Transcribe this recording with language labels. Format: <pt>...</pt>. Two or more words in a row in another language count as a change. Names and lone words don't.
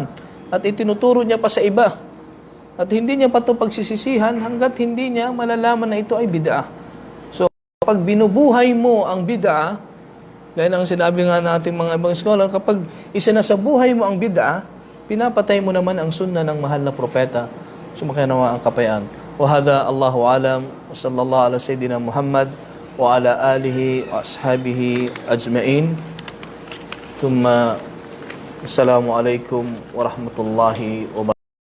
<tl>At itinuturo niya pa sa iba. At hindi niya pa ito pagsisisihan hanggat hindi niya malalaman na ito ay bid'ah. So, kapag binubuhay mo ang bid'ah, gaya ng sinabi nga natin mga ibang scholar, kapag isinasabuhay mo ang bid'ah, pinapatay mo naman ang sunna ng mahal na propeta. Sumakinawa ang kapayaan.</tl> <ar>وهذا الله أعلم وصلى الله على سيدنا محمد وعلى آله وأصحابه أجمعين. ثم السلام عليكم ورحمة الله وبركاته.</ar>